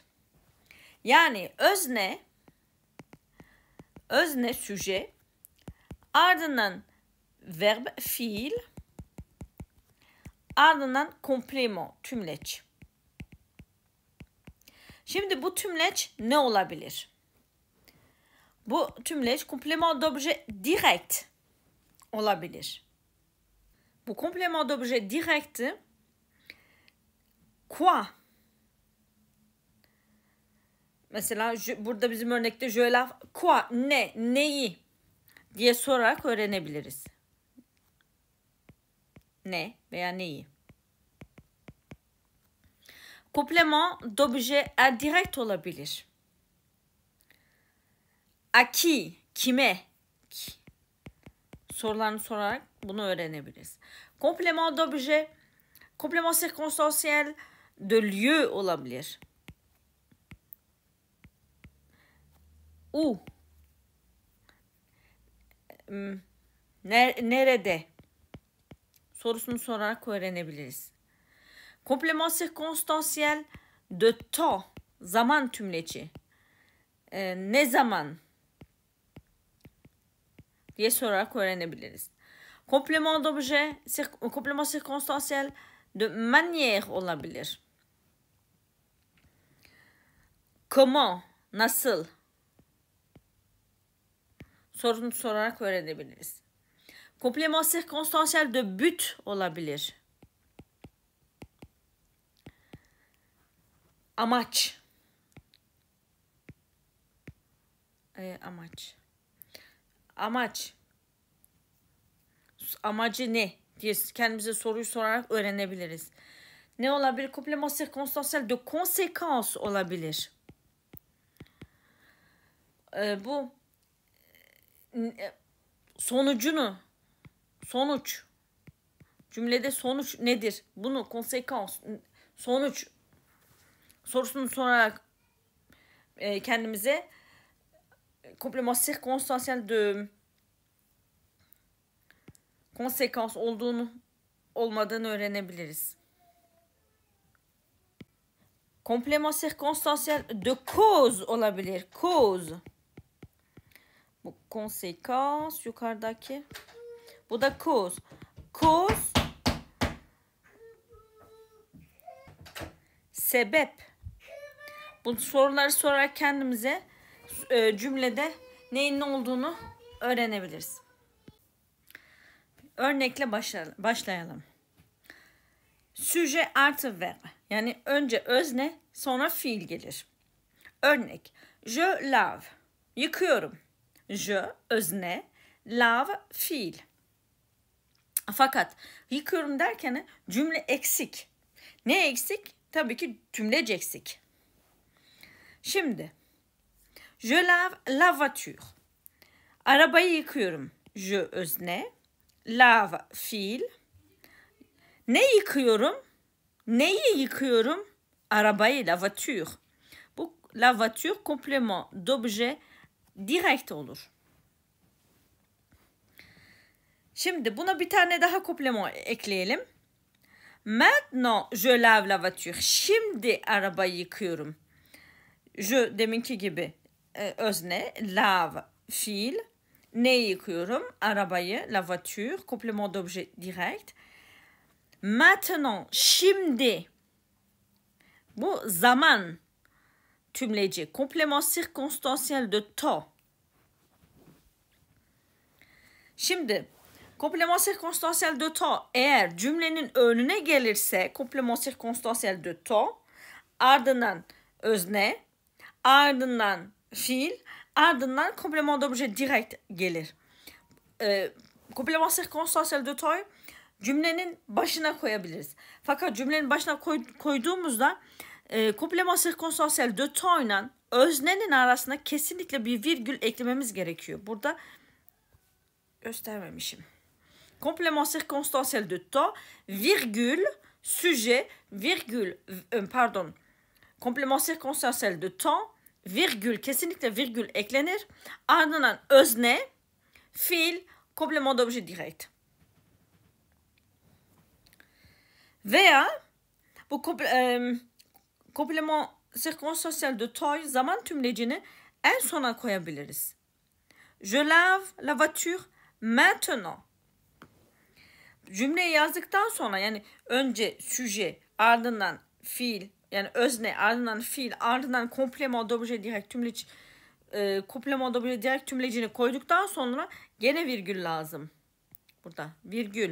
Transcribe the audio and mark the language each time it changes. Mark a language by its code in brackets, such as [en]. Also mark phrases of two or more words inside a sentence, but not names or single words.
[tr] Yani özne sujet, ardından verb fiil, ardından komplement tümleç. Şimdi bu tümleç ne olabilir? Bu tümleç [fr] complément d'objet direct [tr] olabilir. [fr] Bu complément d'objet direct'i quoi? [tr] Mesela burada bizim örnekte [fr] je lave quoi? [tr] Neyi? diye sorarak öğrenebiliriz. Ne veya neyi? [fr] Complément d'objet indirect olabilir. À qui? [tr] Kime? Sorularını sorarak bunu öğrenebiliriz. [fr] Complément d'objet, complément circonstanciel de lieu olabilir. Où? [tr] Nerede? Sorusunu sorarak öğrenebiliriz. [fr] Complément circonstanciel de temps, [tr] zaman tümleci. Ne zaman diye sorarak öğrenebiliriz. [fr] Complément d'objet, complément circonstanciel de manière olabilir. [tr] Comment, nasıl sorusunu sorarak öğrenebiliriz. [fr] Complément circonstanciel de but olabilir. [tr] Amaç. Amacı ne diye kendimize soruyu sorarak öğrenebiliriz. Ne olabilir? [fr] Complément circonstanciel de conséquence olabilir. [tr] Bu sonuç. Cümlede sonuç nedir? Bunu conséquence, sonuç sorusunu sorarak kendimize [fr] complément circonstanciel de conséquence [tr] olmadığını öğrenebiliriz. [fr] Complément circonstanciel de cause olabilir. Cause. [tr] Bu conséquence yukarıdaki. Bu da cause. Cause sebep. Bu soruları sorarak kendimize cümlede neyin ne olduğunu öğrenebiliriz. Örnekle başlayalım. Sujet artı verb. Yani önce özne, sonra fiil gelir. Örnek. [fr] Je lave. Yıkıyorum. Je, [tr] özne, lave, fiil. Fakat yıkıyorum derken cümle eksik. Ne eksik? Tabii ki tümlec eksik. Şimdi. [fr] Je lave la voiture. [tr] Arabayı yıkıyorum. Je, özne, lave, fiil. Ne yıkıyorum? Neyi yıkıyorum? Arabayı, [fr] la voiture. [tr] Bu [fr] la voiture complément d'objet direct [tr] olur. Şimdi buna bir tane daha complément ekleyelim. [fr] Maintenant je lave la voiture. [tr] Şimdi arabayı yıkıyorum. Je deminki gibi özne, lave, fiil. Neyi yıkıyorum? Arabayı, [fr] la voiture, complément d'objet direct. Maintenant, [tr] şimdi. Bu zaman tümleci. [fr] Complément circonstanciel de temps. Şimdi, complément circonstanciel de temps [tr] eğer cümlenin önüne gelirse [fr] complément circonstanciel de temps, [tr] ardından özne, ardından fiil, ardından [fr] complément d'objet direct [tr] gelir. [fr] Complément circonstanciel de temps [tr] cümlenin başına koyabiliriz. Fakat cümlenin başına koyduğumuzda [fr] complément circonstanciel de temps [tr] ile öznenin arasında kesinlikle bir virgül eklememiz gerekiyor. Burada göstermemişim. [fr] Complément circonstanciel de temps, [tr] virgül, sujet, virgül, [fr] Komplement sirkünstansiyel de temps, [tr] virgül, kesinlikle virgül eklenir. Ardından özne, fiil, [fr] komplement d'objet direct. [tr] Veya bu [fr] komplement sirkünstansiyel de temps [tr] zaman tümlecini en sona koyabiliriz. [fr] Je lave la voiture maintenant. [tr] Cümleyi yazdıktan sonra, yani önce süje, ardından fiil, yani özne, ardından fiil, ardından [fr] komplement d'objet direct [tr] tümleç, [fr] komplement d'objet direct [tr] tümlecini koyduktan sonra gene virgül lazım. Burada virgül.